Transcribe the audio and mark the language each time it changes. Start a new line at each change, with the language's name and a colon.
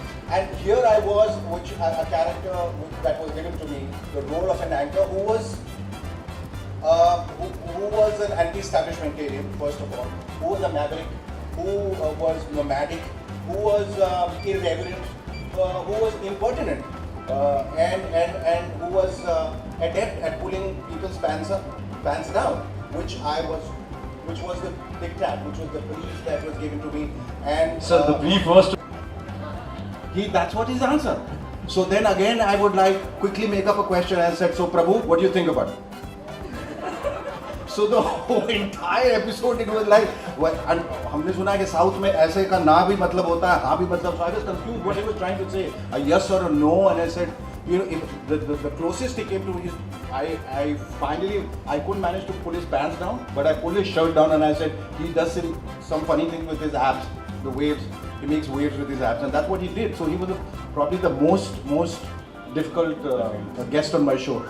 English: And here I was, a character that was given to me, the role of an anchor who was an anti-establishmentarian, first of all, who was a maverick, who was nomadic, who was irreverent, who was impertinent, and who was adept at pulling people's pants down, which was the diktat, which was the brief that was given to me. And so the brief was to that's what his answer. So then again I would like quickly make up a question and said, so Prabhu, what do you think about it? So the whole entire episode it was like, and
Hindi: हमने सुना है कि south में ऐसे का ना भी मतलब होता है, हाँ भी मतलब.
English: So I was confused what he was trying to say, a yes or a no, and I said, if the closest he came to me, I finally couldn't manage to pull his pants down, but I pulled his shirt down and I said, he does some funny thing with his abs, the waves. He makes waves with his abs, and that's what he did. So he was probably the most difficult guest on my show.